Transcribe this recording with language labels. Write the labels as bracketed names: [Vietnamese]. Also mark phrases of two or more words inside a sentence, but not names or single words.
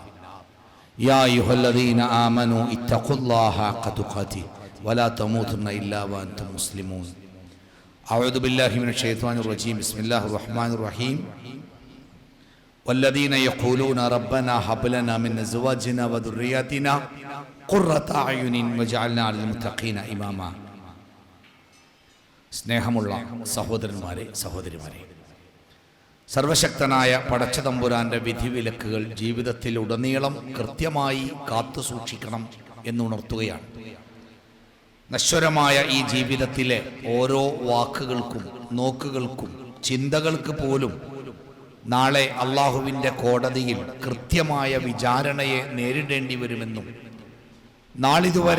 [Arabic] يا أيها الذين آمنوا اتقوا الله حق تقاته ولا تموتن إلا وأنتم مسلمون. أعوذ بالله من الشيطان الرجيم. بسم الله الرحمن الرحيم. والذين يقولون ربنا هب لنا من أزواجنا وذرياتنا قرة أعين واجعلنا للمتقين إماما. [Malayalam] സ്നേഹമുള്ള സഹോദരന്മാരെ സഹോദരിമാരെ, സർവശക്തനായ പടച്ചതമ്പുരാന്റെ വിധിവിലക്കുകൾ ജീവിതത്തിൽ ഉടനീളം കൃത്യമായി കാത്തു സൂക്ഷിക്കണം എന്നുണർത്തുകയാണ്. നശ്വരമായ ഈ ജീവിതത്തിലെ ഓരോ വാക്കുകൾക്കും നോക്കുകൾക്കും ചിന്തകൾക്ക് പോലും നാളെ അള്ളാഹുവിൻ്റെ കോടതിയിൽ കൃത്യമായ വിചാരണയെ നേരിടേണ്ടി വരുമെന്നും നാളിതുവരെ